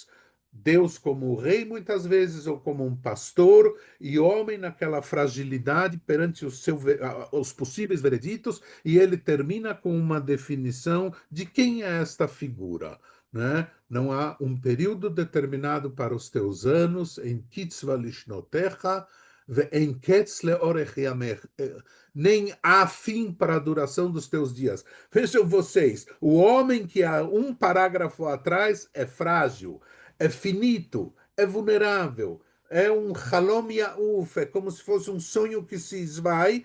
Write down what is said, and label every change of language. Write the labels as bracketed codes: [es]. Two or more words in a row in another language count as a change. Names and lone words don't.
[pt] Deus como rei, muitas vezes, ou como um pastor, e homem naquela fragilidade perante os possíveis vereditos, e ele termina com uma definição de quem é esta figura. né? Não há um período determinado para os teus anos, [he] אין קצבה לשנותיך ואין קץ לאורך ימיך. [pt] Nem há fim para a duração dos teus dias. Vejam vocês, o homem que há um parágrafo atrás é frágil, é finito, é vulnerável, é um [he] חלום יעוף, [pt] é como se fosse um sonho que se esvai.